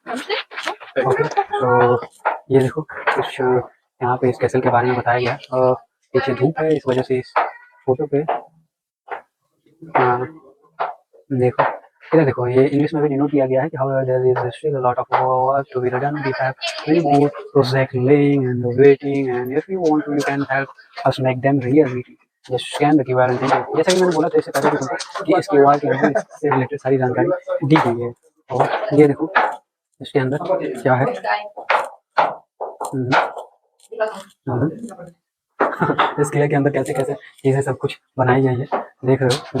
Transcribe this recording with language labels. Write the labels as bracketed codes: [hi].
[hi] Okay, तो ये देखो कुछ यहाँ पे इस कैसल के बारे में बताया गया है, और पीछे धूप है, इस वजह से इस फोटो पे देखो, इधर देखो, ये इंग्लिश में भी डिनोट किया गया है कि however there is still a lot of work to be done. [en] We have many more project laying and waiting, and if you want to, you can help us make them reality. [hi] Just scan the QR and thank you. जैसा कि मैंने बोला था इससे पहले भी तुमको कि इस QR के अंदर इससे रिलेटेड सारी जानकारी दी गई है, और ये देखो इसके अंदर क्या है। इस किले के अंदर कैसे कैसे चीज़ें सब कुछ बनाई गई है, देख रहे हो।